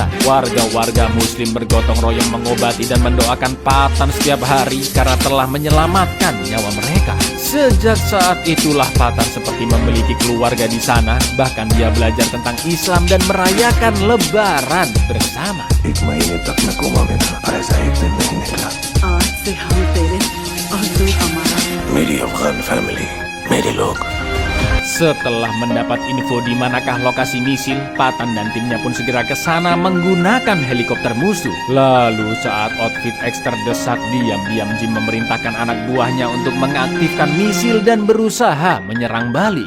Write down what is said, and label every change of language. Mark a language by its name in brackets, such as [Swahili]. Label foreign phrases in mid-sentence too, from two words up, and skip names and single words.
[Indonesian] Warga-warga muslim bergotong royong mengobati dan mendoakan Patan setiap hari karena telah menyelamatkan nyawa mereka. Sejak saat itulah Patan seperti memiliki keluarga di sana. Bahkan dia belajar tentang Islam dan merayakan Lebaran bersama. [Hindi] एक महीने तक मैं कोमा में था और ऐसा एक दिन नहीं निकला आज से हम तेरे और तू हमारा मेरी अफगान फैमिली मेरे लोग [Indonesian] Setelah mendapat info di manakah lokasi misil, Patan dan timnya pun segera ke sana menggunakan helikopter musuh. Lalu saat Outfit X terdesak, diam-diam Jim memerintahkan anak buahnya untuk mengaktifkan misil dan berusaha menyerang balik.